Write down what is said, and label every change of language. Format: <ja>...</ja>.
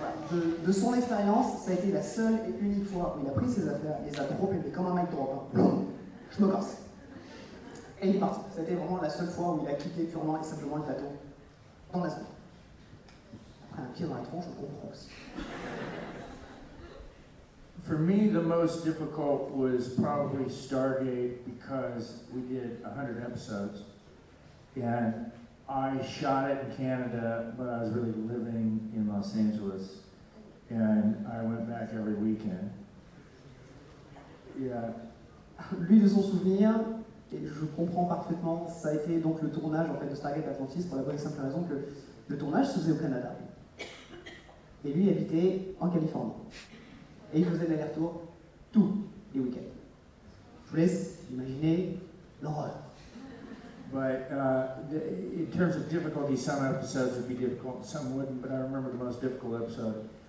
<fr>De son expérience, ça a été la seule et unique fois où il a pris ses affaires, il les a droppés, mais comme un mic drop, hein. Je me casse. Et il est parti. Ça a été vraiment la seule fois où il a quitté purement et simplement le plateau dans la zone. Après un pied dans la tronche, je comprends aussi.</fr> <en>For me, the most difficult was probably Stargate because we did 100 episodes and I shot it in Canada, but I was really living in Los Angeles. And I went back every weekend. Yeah.</en> <fr>Lui de son souvenir, et je comprends parfaitement, ça a été donc le tournage en fait de Stargate Atlantis pour la bonne et simple raison que le tournage se faisait au Canada. Et lui habitait en Californie. Et il faisait l'aller-retour tous les week-ends. Je vous laisse imaginer l'horreur.</fr> <en>But in terms of difficulty, some episodes would be difficult, some wouldn't. But I remember the most difficult episode.</en>